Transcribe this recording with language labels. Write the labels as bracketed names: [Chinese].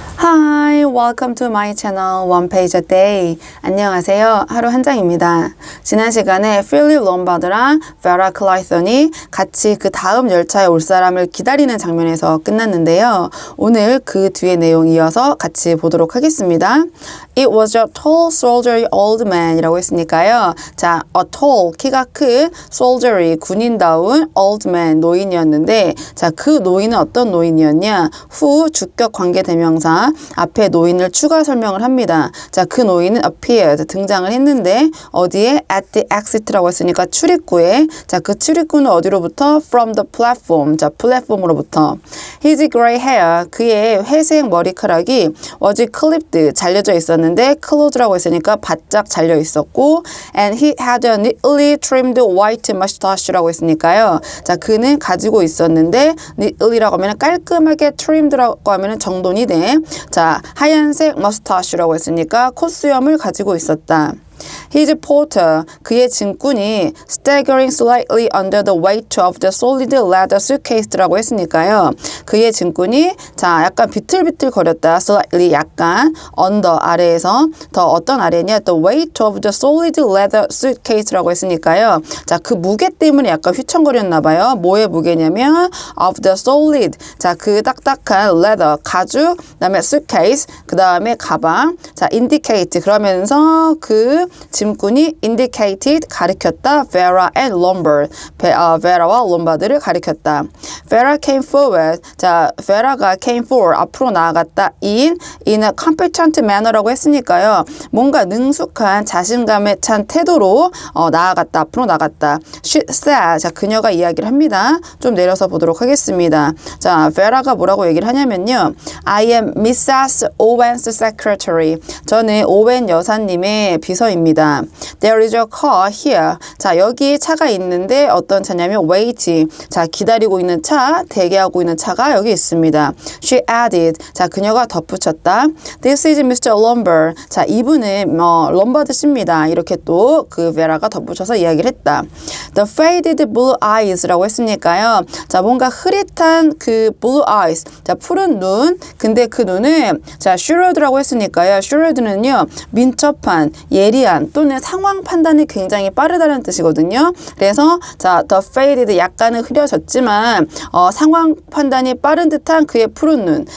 [English] Hi, welcome to my channel One Page a Day. [Korean] 안녕하세요. 하루 한 장입니다. 지난 시간에 필립 롬바드랑 베라 클라이선이 같이 그 다음 열차에 올 사람을 기다리는 장면에서 끝났는데요. 오늘 그 뒤의 내용 이어서 같이 보도록 하겠습니다. [English] It was a tall, soldierly old man [Korean] 이라고 했으니까요. 자, [English] a tall, [Korean] 키가 큰, soldierly, 군인다운 [English] old man, [Korean] 노인이었는데 자, 그 노인은 어떤 노인이었냐? 후, 주격 관계대명사 앞에 노인을 추가 설명을 합니다. 자, 그 노인은 appeared, 등장을 했는데 어디에? [English] at the exit [Korean] 라고 했으니까 출입구에 자, 그 출입구는 어디로부터? [English] from the platform, [Korean] 자, 플랫폼으로부터 [English] his gray hair, [Korean] 그의 회색 머리카락이 [English] was clipped, [Korean] 잘려져 있었는데 [English] closed [Korean] 라고 했으니까 바짝 잘려 있었고 [English] and he had a neatly trimmed white mustache라고 했으니까요. [Korean] 자, 그는 가지고 있었는데 neatly라고 하면 깔끔하게 trimmed,라고 하면 정돈이 돼. 자, 하얀색 머스타쉬라고 했으니까 콧수염을 가지고 있었다. [English] His porter, [Korean] 그의 짐꾼이 [English] staggering slightly under the weight of the solid leather suitcase [Korean] 라고 했으니까요. 그의 짐꾼이 자 약간 비틀비틀 거렸다. slightly 약간 under 아래에서 더 어떤 아래냐? [English] the weight of the solid leather suitcase라고 했으니까요. [Korean] 자, 그 무게 때문에 약간 휘청거렸나 봐요. 뭐의 무게냐면 [English] of the solid. [Korean] 자, 그 딱딱한 leather 가죽, 그다음에 suitcase, 그다음에 가방. 자, indicate 그러면서 그 짐꾼이 indicated 가리켰다. [English] Vera and Lombard. [Korean] Vera와 롬바드를 가리켰다. [English] Vera came forward. [Korean] 자, Vera가 [English] came forward. [Korean] 앞으로 나아갔다. [English] in a competent manner라고 했으니까요. [Korean] 뭔가 능숙한 자신감에 찬 태도로 나아갔다. 앞으로 나갔다. [English] She said. [Korean] 자, 그녀가 이야기를 합니다. 좀 내려서 보도록 하겠습니다. 자, Vera가 뭐라고 얘기를 하냐면요. [English] I am Mrs. Owen's secretary. [Korean] 저는 오웬 여사님의 비서입니다. [English] There is a car here. [Korean] 자, 여기 차가 있는데 어떤 차냐면 waiting. 자, 기다리고 있는 차, 대기하고 있는 차가 여기 있습니다. [English] She added. [Korean] 자, 그녀가 덧붙였다. [English] This is Mr. Lombard. [Korean] 자, 이분은 롬바드 씨입니다. 이렇게 또 그 베라가 덧붙여서 이야기를 했다. [English] The faded blue eyes라고 했으니까요. [Korean] 자, 뭔가 흐릿한 그 [English] blue eyes. [Korean] 자, 푸른 눈. 근데 그 눈은 자, shrewd라고 했으니까요. shrewd는요, 민첩한, 예리한 또는 상황 판단이 굉장히 빠르다는 뜻이거든요. 그래서 자, [English] the faded [Korean] 약간은 흐려졌지만 상황 판단이 빠른 듯한 그의 푸른 눈.